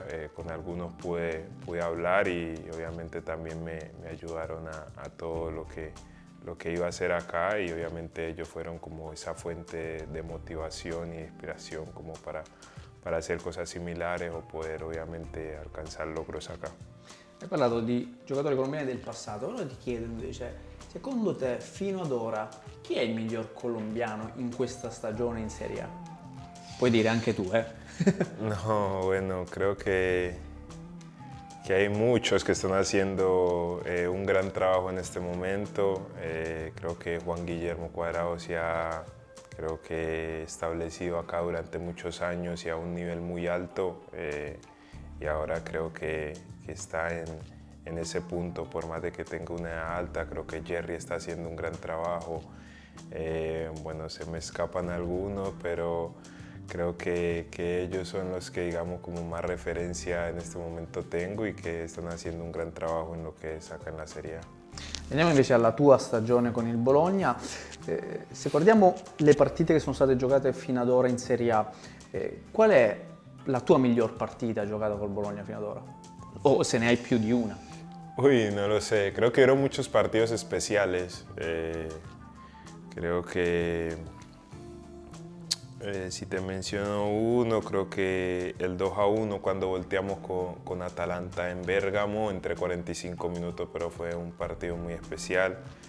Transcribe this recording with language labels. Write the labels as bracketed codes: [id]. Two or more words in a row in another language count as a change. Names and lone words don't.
[es] Con algunos pude hablar, y obviamente también me ayudaron a todo lo que iba a hacer acá, y obviamente ellos fueron como esa fuente de motivación y de inspiración como para hacer cosas similares o poder obviamente alcanzar logros acá. [it] Hai parlato di giocatori colombiani del passato, ora ti chiedo invece, secondo te fino ad ora chi è il miglior colombiano in questa stagione in Serie A? Puoi dire anche tu, eh? [es] No, bueno, creo que hay muchos que están haciendo un gran trabajo en este momento. Creo que Juan Guillermo Cuadrado se ha, creo que, establecido acá durante muchos años y a un nivel muy alto, y ahora creo que está en ese punto, por más de que tenga una edad alta. Creo que Jerry está haciendo un gran trabajo. Bueno, se me escapan algunos, pero creo que ellos son los que, digamos, como más referencia en este momento tengo, y que están haciendo un gran trabajo en lo que saca en la Serie A. [it] Veniamo invece alla tua stagione con il Bologna. Se guardiamo le partite che sono state giocate fino ad ora in Serie A, qual è la tua miglior partita giocata col Bologna fino ad ora? O se ne hai più di una? [es] Uy, no lo sé, creo que hubieron muchos partidos especiales. Creo que si te menciono uno, creo que el 2-1 cuando volteamos con Atalanta en Bérgamo, entre 45 minutos, pero fue un partido muy especial.